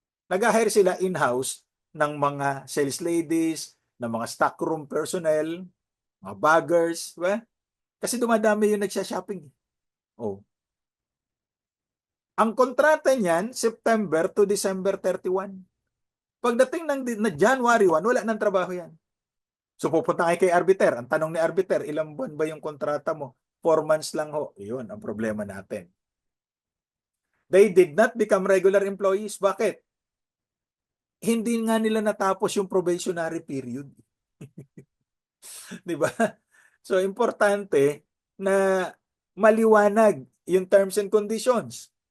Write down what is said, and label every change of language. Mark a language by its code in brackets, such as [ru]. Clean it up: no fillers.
[tl] Nag-hire sila in-house ng mga sales ladies, ng mga stockroom personnel, mga baggers, diba? Kasi dumadami yung nagsha-shopping. Ang kontrata niyan, September to December 31. Pagdating ng January 1, wala nang trabaho yan. So pupunta kayo kay arbiter. Ang tanong ni arbiter, ilang buwan ba yung kontrata mo? 4 months lang ho. Iyon ang problema natin. [en] They did not become regular employees. [tl] Bakit? Hindi nga nila natapos yung probationary period. Di ba? So importante na maliwanag yung terms and conditions.